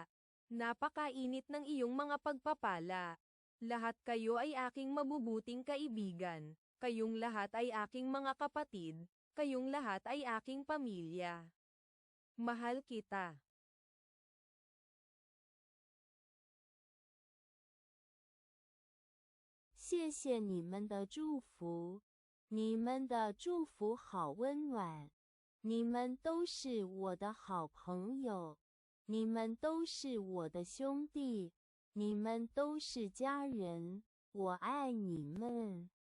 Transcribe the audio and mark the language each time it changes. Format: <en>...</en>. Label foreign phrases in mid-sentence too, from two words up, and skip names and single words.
<tl>Napakainit ng iyong mga pagpapala. Lahat kayo ay aking mabubuting kaibigan. Kayong lahat ay aking mga kapatid. Kayong lahat ay aking pamilya. Mahal kita.</tl> <zh>谢谢你们的祝福，你们的祝福好温暖。你们都是我的好朋友，你们都是我的兄弟，你们都是家人，我爱你们。</zh>